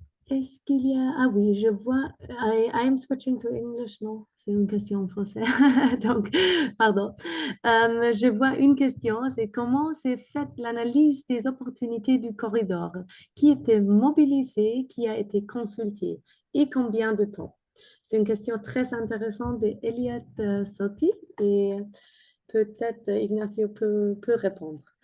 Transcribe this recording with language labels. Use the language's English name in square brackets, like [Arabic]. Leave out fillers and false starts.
[French] Est-ce qu'il y a... Ah oui, je vois... [English] I am switching to English, non? [French] C'est une question en français. Donc, pardon. Je vois une question, c'est comment s'est faite l'analyse des opportunités du corridor? Qui était mobilisé, qui a été consulté et combien de temps? C'est une question très intéressante d'Eliott Sotti et peut-être Ignacio peut répondre.